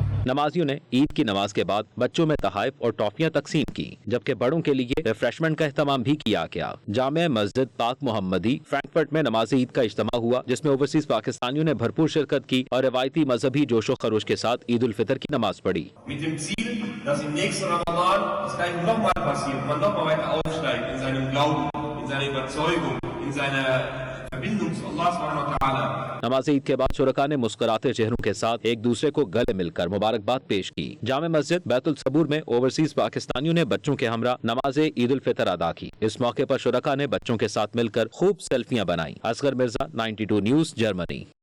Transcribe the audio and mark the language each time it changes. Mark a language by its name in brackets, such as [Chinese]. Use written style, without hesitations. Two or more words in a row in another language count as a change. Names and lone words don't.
[Urdu] نمازیوں نے عید کی نماز کے بعد بچوں میں تحائف اور ٹافیاں تقسیم کیں، جبکہ بڑوں کے لیے ریفریشمنٹ کا اہتمام بھی کیا گیا. جامعہ مسجد پاک محمدی فرینکفرٹ میں نماز عید کا اجتماع ہوا، جس میں اوورسیز پاکستانیوں نے بھرپور شرکت کی اور روایتی مذہبی جوش و خروش کے ساتھ عید الفطر کی نماز پڑھی. [German] Dass im nächsten Ramadan das Gleiche nochmal passiert, man nochmal weiter aufsteigt in seinem Glauben, in seiner Überzeugung, in seiner Verbindung zu [Arabic] الله سبحانه وتعالى. [Urdu] نماز عید کے بعد شرکا نے مسکراتے چہروں کے ساتھ ایک دوسرے کو گلے مل کر مبارکباد پیش کی. جامع مسجد بیت الصبور میں اوورسیز پاکستانیوں نے بچوں کے ہمراہ نماز عید الفطر ادا کی. اس موقع پر شرکا نے بچوں کے ساتھ مل کر خوب سیلفیاں بنائیں. اصغر مرزا، 92 نیوز، جرمنی.